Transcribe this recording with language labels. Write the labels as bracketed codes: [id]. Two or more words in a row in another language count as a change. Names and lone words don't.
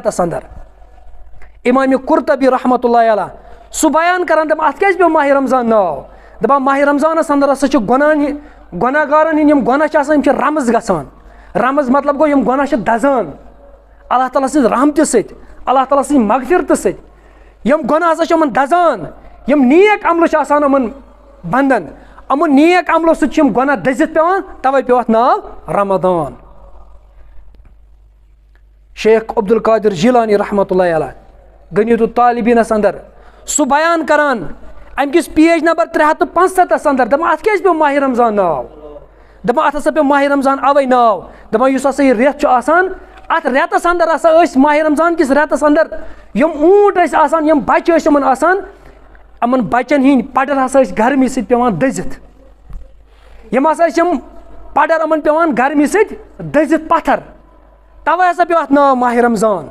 [ks] رٮ۪تس انٛدر امامِ قرطبی [ar] رحمتہ اللہ علیہ [ks] سُہ بیان کران دپان اتھ کیازِ پیوٚو ماہِ رمضان ناو دپان ماہِ رمضانس انٛدر ہسا چھُ گۄناہگارن ہٕنٛدۍ یِم گۄناہ چھِ آسان یِم چھِ رمز گژھان رمز مطلب گوٚو یِم گۄناہ چھِ دزان اللہ تعالیٰ سٕنٛزِ رحمتہِ سۭتۍ اللہ تعالیٰ سٕنٛزِ مغفرتہٕ سۭتۍ یِم گۄناہ ہسا چھِ یِمن دزان یِم نیک عملہٕ چھِ آسان یِمن بنٛدن अमो नेक अमलो सत गुनाह दजित पेवान, तवे पेव अथ नाव रमदान। शेख अब्दुल कादिर जिलानी [ar] رحمة الله عليه [ks] गनीतु तालिबीनस अंदर सु बयान करान अमकिस पेज नंबर 375 अंदर दपान अथ क्या पे माह रमजान नाव, दपान अथ हसा पे माह रमजान अवे नाव, दपान युस हसा यह रेत आसान अथ रेतस अंदर हसा माह रमजान किस रेतस अंदर यम ऊंट आसान, यम बच्चे यमन आसान, अमन बच्चन हिंद पडर हसा गर्मी सत पेवान दजित, यम हसा यम पडर अमन पेवान गर्मी सत दजित पत्थर, तवे हसा पे अथ नाव माह रमजान।